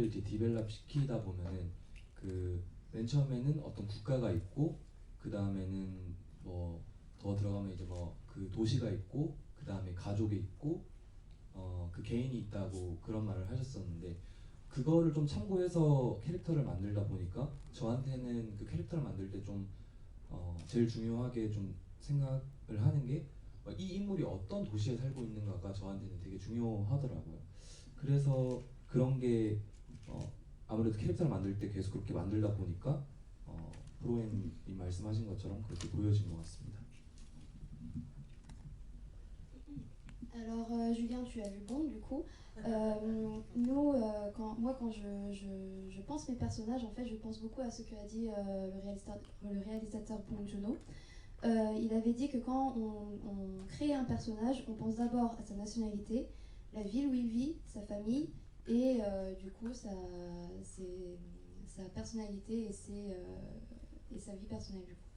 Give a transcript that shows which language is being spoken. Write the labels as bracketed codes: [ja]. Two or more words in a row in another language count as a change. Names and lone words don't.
[ko] 이제 디벨롭 시키다 보면은 그 맨 처음에는 어떤 국가가 있고 그 다음에는 뭐 더 들어가면 이제 뭐 그 도시가 있고 그 다음에 가족이 있고 그 개인이 있다고 그런 말을 하셨었는데, 그거를 좀 참고해서 캐릭터를 만들다 보니까 저한테는 그 캐릭터를 만들 때 좀 제일 중요하게 좀 생각을 하는 게 이 인물이 어떤 도시에 살고 있는가가 저한테는 되게 중요하더라고요. 그래서 그런 게 아무래도 캐릭터를 만들 때 계속 그렇게 만들다 보니까 프로엠이 말씀하신 것처럼 그렇게 보여진 것 같습니다. [fr] Alors Julien, tu as vu Bond du coup. Nous, quand je pense mes personnages, en fait, je pense beaucoup à ce qu'a dit le réalisateur Bong Joon-ho. Il avait dit que quand on crée un personnage, on pense d'abord à sa nationalité, la ville où il vit, sa famille, et du coup sa personnalité et sa vie personnelle du coup.